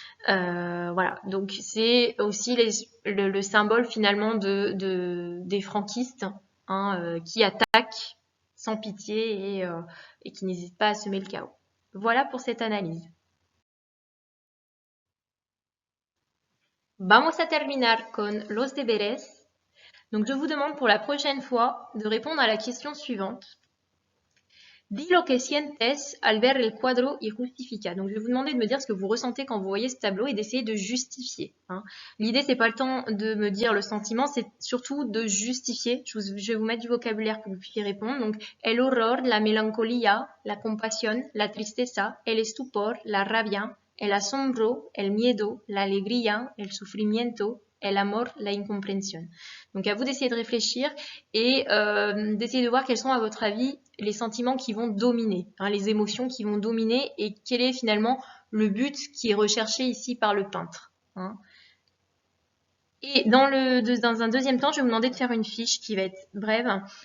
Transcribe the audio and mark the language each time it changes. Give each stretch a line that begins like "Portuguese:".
French: Voilà, donc c'est aussi le symbole finalement des franquistes, hein, qui attaquent sans pitié et qui n'hésitent pas à semer le chaos. Voilà pour cette analyse.
Spanish: Vamos a terminar con los deberes.
French: Donc je vous demande pour la prochaine fois de répondre à la question suivante.
Spanish: Dis lo que sientes al ver el cuadro y justifica.
French: Donc je vais vous demander de me dire ce que vous ressentez quand vous voyez ce tableau et d'essayer de justifier. Hein. L'idée c'est pas le temps de me dire le sentiment, c'est surtout de justifier. Je vais vous mettre du vocabulaire pour que vous puissiez répondre.
Spanish: Donc el horror, la melancolía, la compasión, la tristeza, el estupor, la rabia, el asombro, el miedo, la alegría, el sufrimiento, el amor, la incompréhension.
French: Donc à vous d'essayer de réfléchir et d'essayer de voir quels sont à votre avis les sentiments qui vont dominer, hein, les émotions qui vont dominer et quel est finalement le but qui est recherché ici par le peintre. Hein. Et dans un deuxième temps, je vais vous demander de faire une fiche qui va être brève.